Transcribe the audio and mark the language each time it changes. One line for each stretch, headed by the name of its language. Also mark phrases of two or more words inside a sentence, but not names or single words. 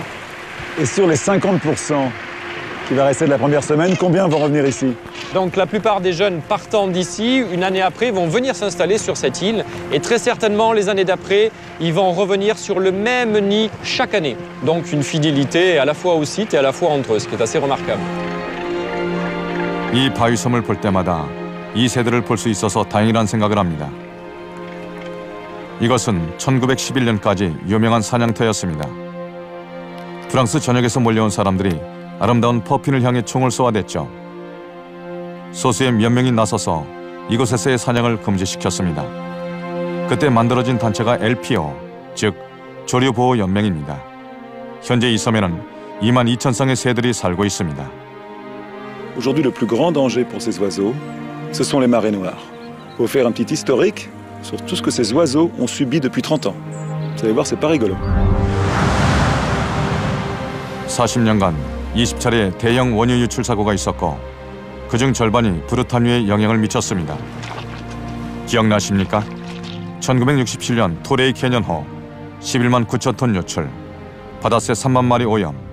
French: Et sur les 50% qui va rester de la première semaine, combien vont revenir ici? Donc la plupart des jeunes partant d'ici, une année après, vont venir s'installer sur cette île. Et très certainement, les années d'après, ils vont revenir sur le même nid chaque année. Donc une fidélité à la fois au site et à la fois entre eux, ce qui est assez remarquable.
Korean: 이 바위섬을 볼 때마다 이 새들을 볼 수 있어서 다행이란 생각을 합니다. 이것은 1911년까지 유명한 사냥터였습니다. 프랑스 전역에서 몰려온 사람들이 아름다운 퍼핀을 향해 총을 쏘아댔죠. 소수의 몇 명이 나서서 이곳에서의 사냥을 금지시켰습니다. 그때 만들어진 단체가 LPO, 즉 조류보호연맹입니다. 현재 이 섬에는 22,000쌍의 새들이 살고 있습니다.
French: Aujourd'hui, le plus grand danger pour ces oiseaux, ce sont les marées noires. Il faut faire un petit historique sur tout ce que ces oiseaux ont subi depuis 30 ans. Vous allez voir, c'est pas rigolo.
Korean: 40년간 20차례 대형 원유 유출 사고가 있었고 그중 절반이 브루타뉴에 영향을 미쳤습니다. 기억나십니까? 1967년 토레이 캐년호 11만 9천 톤 유출, 바다새 3만 마리 오염.